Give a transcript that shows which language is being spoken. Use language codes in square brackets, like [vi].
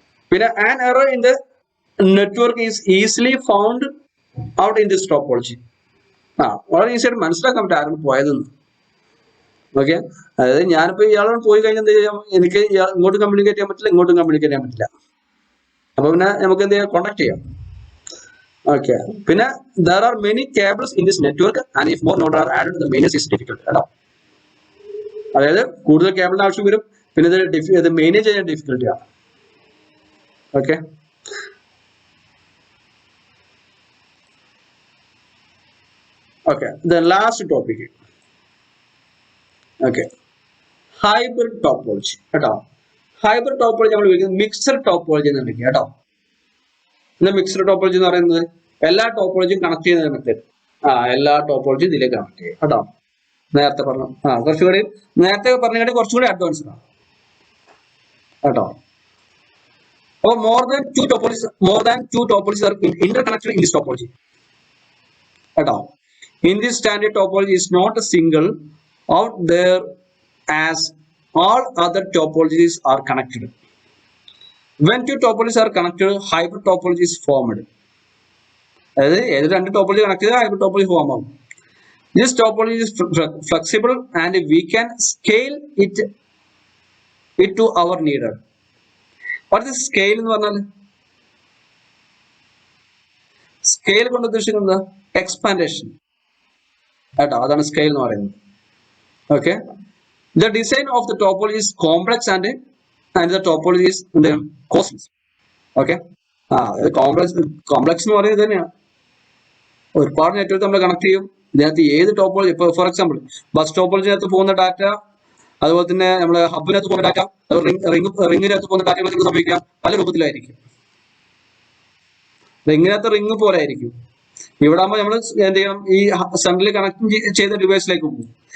[en] പിന്നെ an error in the network is easily found out in this topology. [ml] വളരെ easy ആയിട്ട് മനസ്സിലാക്കാൻ പറ്റും ആരും പോയതെന്ന്. ഓക്കെ, അതായത് ഞാനിപ്പോ ഇയാളോട് പോയി കഴിഞ്ഞാൽ എന്ത് ചെയ്യാം, എനിക്ക് ഇങ്ങോട്ടും കമ്മ്യൂണിക്കേറ്റ് ചെയ്യാൻ പറ്റില്ല, ഇങ്ങോട്ടും കമ്മ്യൂണിക്കേറ്റ് ചെയ്യാൻ പറ്റില്ല. അപ്പൊ പിന്നെ നമുക്ക് എന്ത് ചെയ്യാം, കോണ്ടാക്ട് ചെയ്യാം. [en] Okay, പിന്നെ there are many cables in this network and if more nodes are added the maintenance is difficult. [ml] അതായത് കൂടുതൽ കേബിളിന്റെ ആവശ്യം വരും, പിന്നെ ഇത് മാനേജ് ചെയ്യാൻ ഡിഫിക്കൽട്ടിയാണ്. [en] Okay, the last topic. Okay, hybrid topology കേട്ടോ. [ml] ഹൈബ്രിഡ് ടോപ്പോളജി നമ്മൾ ഉപയോഗിക്കുന്നത് മിക്സഡ് ടോപ്പോളജി എന്ന് വിളിക്കുക കേട്ടോ. എന്താ മിക്സഡ് ടോപ്പോളജി എന്ന് പറയുന്നത്? എല്ലാ ടോപ്പോളജിയും കണക്ട് ചെയ്യുന്ന മെത്തേഡ്. എല്ലാ ടോപ്പോളജിയും ഇതിലേക്ക് കണക്ട് ചെയ്യും കേട്ടോ. നേരത്തെ പറഞ്ഞു കുറച്ചുകൂടി നേരത്തെ പറഞ്ഞാൽ കുറച്ചുകൂടി അഡ്വാൻസ്ഡ് ആണ് കേട്ടോ. [en] അപ്പോൾ more than two topologies are interconnected in this topology. കേട്ടോ. In this standard topology is not a single out there as all other topologies are connected. When two topologies are connected, hybrid topology is formed. [ml] അതായത് ഏത് രണ്ട് topology connect ചെയ്താൽ hybrid topology form ആവും. [en] This topology is flexible and we can scale it to our needed. What is scale [ml] എന്ന് പറഞ്ഞാൽ? Scale കൊണ്ട് ഉദ്ദേശിക്കുന്നത് എക്സ്പാൻഡേഷൻ കേട്ടോ. അതാണ് സ്കെയിൽ എന്ന് പറയുന്നത്. Okay. [en] The design of the topology is complex and the topology is costly. [ml] Okay. Complex എന്ന് പറയുന്നത് തന്നെയാണ്. ഒരുപാട് നെറ്റ്വർക്ക് നമ്മൾ കണക്ട് ചെയ്യും. ഇതിനകത്ത് ഏത് ടോപ്പോളജി, ഇപ്പൊ ഫോർ എക്സാമ്പിൾ ബസ് ടോപ്പോളജിനകത്ത് പോകുന്ന ഡാറ്റ, അതുപോലെ തന്നെ നമ്മുടെ ഹബിനകത്ത് പോകുന്ന ഡാറ്റ, റിങ്ങിനകത്ത് പോകുന്ന ഡാറ്റകളൊക്കെ സംഭവിക്കാം പല രൂപത്തിലായിരിക്കും. റിങ്ങിനകത്ത് റിങ് പോലെ ആയിരിക്കും. ഇവിടെ ആകുമ്പോൾ നമ്മൾ എന്ത് ചെയ്യണം, ഈ സെൻട്രലി കണക്ട് ചെയ്ത ഡിവൈസിലേക്ക് പോകും.